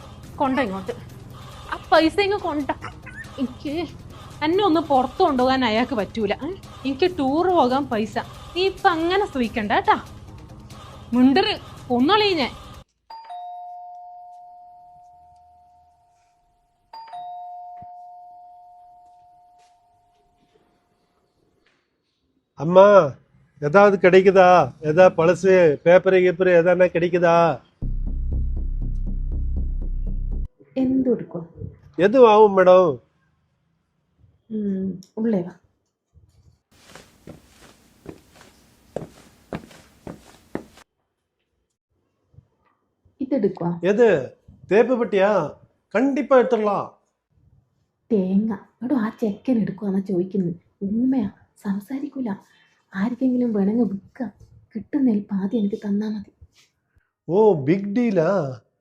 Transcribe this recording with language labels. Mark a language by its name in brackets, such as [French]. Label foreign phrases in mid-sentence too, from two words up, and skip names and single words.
[Malayalam] കൊണ്ട ഇങ്ങോട്ട് ആ പൈസ ഇങ്ങ് കൊണ്ട. എനിക്ക് എന്നെ ഒന്ന് പുറത്തു കൊണ്ടുപോകാൻ അയാൾക്ക് പറ്റൂല. എനിക്ക് ടൂർ പോകാൻ പൈസ. നീ ഇപ്പൊ അങ്ങനെ സൂയിക്കണ്ട കേട്ടാ. മിണ്ടറ് കൊന്നളീ ഞാൻ. [Tamil] அம்மா ஏதாவது கிடைக்குதா? ஏதாவது பழசு பேப்பரு கீப்பரு எதானா கிடைக்குதா? [Malayalam] എന്തെടുക്കും? [Tamil] எதுவும் ஆகும் மேடம். [Malayalam] ഉള്ളേ വാ. ഇതെടുക്കുക. [Tamil] எது? தேப்பு பெட்டியா? கண்டிப்பா எடுத்துடலாம். [Malayalam] തേങ്ങ എടോ, ആ ചെക്കൻ എടുക്കുവാന്നാ ചോദിക്കുന്നത്. ഊമയാ, സംസാരിക്കൂല. ആർക്കെങ്കിലും വേണമെങ്കിൽ വിൽക്കാം. കിട്ടുന്നതിൽ പാതി എനിക്ക് തന്നാ മതി. [Tamil] ஓ, [English] big dealா?